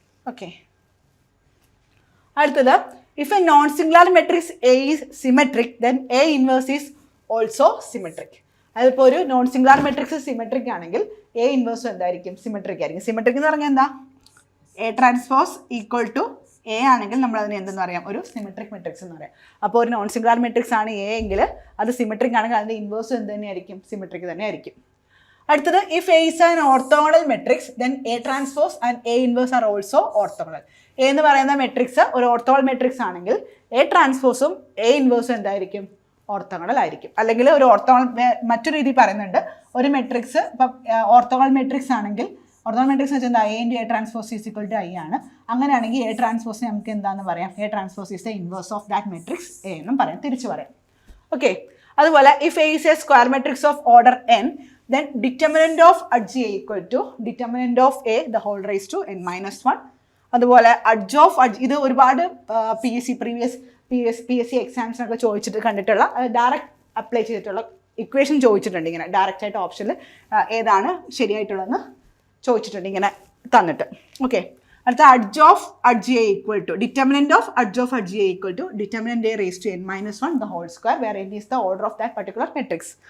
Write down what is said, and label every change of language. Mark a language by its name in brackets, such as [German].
[English] Okay, അടുത്തത്, if a non-singular matrix A is symmetric then A inverse is also symmetric. [Malayalam] അതിപ്പോൾ ഒരു non singular matrix symmetric ആണെങ്കിൽ A ഇൻവേഴ്സും എന്തായിരിക്കും, symmetric ആയിരിക്കും. Symmetric എന്ന് പറഞ്ഞാൽ എന്താ, A transpose equal to A ആണെങ്കിൽ നമ്മൾ അതിന് എന്തെന്ന് പറയാം, ഒരു സിമെട്രിക് മെട്രിക്സ് എന്ന് പറയാം. അപ്പോൾ ഒരു നോൺ സിംഗുലാർ മെട്രിക്സ് ആണ് എ എങ്കിൽ അത് സിമെട്രിക് ആണെങ്കിൽ അതിൻ്റെ ഇൻവേഴ്സും എന്ത് തന്നെയായിരിക്കും, സിമെട്രിക് തന്നെ ആയിരിക്കും. [English] അടുത്തത്, if A is an orthogonal matrix then A transpose and A inverse are also orthogonal. [Malayalam] A എന്ന് പറയുന്ന മെട്രിക്സ് ഒരു ഓർത്തോഗണൽ മെട്രിക്സ് ആണെങ്കിൽ എ ട്രാൻസ്പോസും എ ഇൻവേഴ്സും എന്തായിരിക്കും, ഓർത്തോഗണൽ ആയിരിക്കും. അല്ലെങ്കിൽ ഒരു മറ്റൊരു രീതി പറയുന്നുണ്ട്, ഒരു മെട്രിക്സ് ഇപ്പം ഓർത്തോഗണൽ മെട്രിക്സ് ആണെങ്കിൽ, ഓർത്തോഗണൽ മെട്രിക്സ് വെച്ചാൽ എന്താ, [English] A into A transpose is equal to I [Malayalam] ആണ്. അങ്ങനെയാണെങ്കിൽ എ ട്രാൻസ്പോസിനെ നമുക്ക് എന്താണെന്ന് പറയാം, [English] A transpose is the inverse of that matrix A [Malayalam] എന്നും പറയാം, തിരിച്ചു പറയാം. [English] Okay, അതുപോലെ if A is a square matrix of order n then determinant of adj equal to determinant of a the whole raised to n minus 1. [Malayalam] അതുപോലെ adj of adj, ഇത് ഒരുപാട് P S C എക്സാംസിനൊക്കെ ചോദിച്ചിട്ട് കണ്ടിട്ടുള്ള direct apply ചെയ്തിട്ടുള്ള equation ചോദിച്ചിട്ടുണ്ട്. ഇങ്ങനെ direct ആയിട്ട് ഓപ്ഷനിൽ ഏതാണ് ശരിയായിട്ടുള്ളതെന്ന് ചോദിച്ചിട്ടുണ്ട് ഇങ്ങനെ തന്നിട്ട്. [English] Okay, അടുത്ത adj of adj equal to determinant of adj of adj equal to determinant a raised to n minus 1 the whole square where n is the order of that particular matrix.